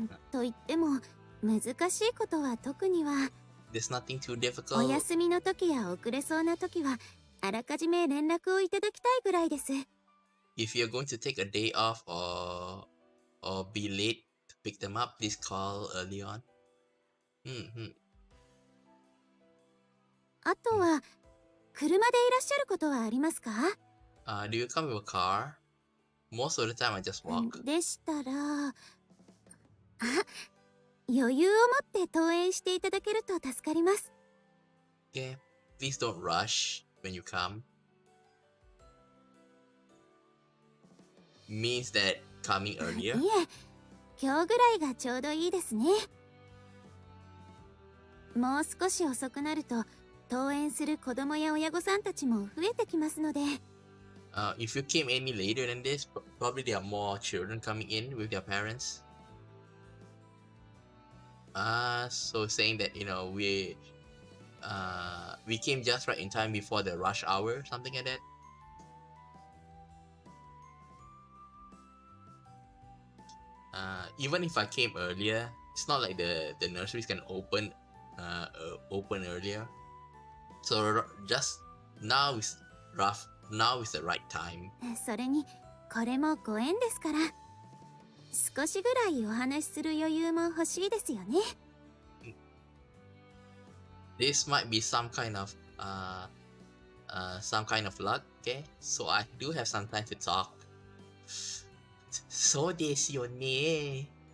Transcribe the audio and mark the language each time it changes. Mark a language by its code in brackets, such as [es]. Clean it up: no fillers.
[ja] と言っても難しいことは特には。 [en] There's nothing too [ja] お [en] difficult. [ja] 休みの時や遅れそうな時はあらかじめ連絡をいただきたいぐらいです。 [en] If you're going to take a day off or be late to pick them up, please call early on. [ja] あとは車でいらっしゃることはありますか？ [en] Do you come with a car? Most of the time I just walk. [ja] でしたら、余裕を持って登園していただけると助かります。 [en] Okay, please don't rush when you come. Means that coming [ja] い [en] earlier. [ja] え、今日ぐらいがちょうどいいですね。もう少し遅くなると登園する子供や親御さんたちも増えてきますので。 [en] If you came any later than this, probably there are more children coming in with their parents. So saying that we came just right in time before the rush hour, something like that. Even if I came earlier, it's not like the nurseries can open earlier. So just now is the right time. [ja] それにこれもご縁ですから、少しぐらいお話しする余裕も欲しいですよね。 [en] This might be some kind of luck, okay? So I do have some time to talk. [ja] そうですよね。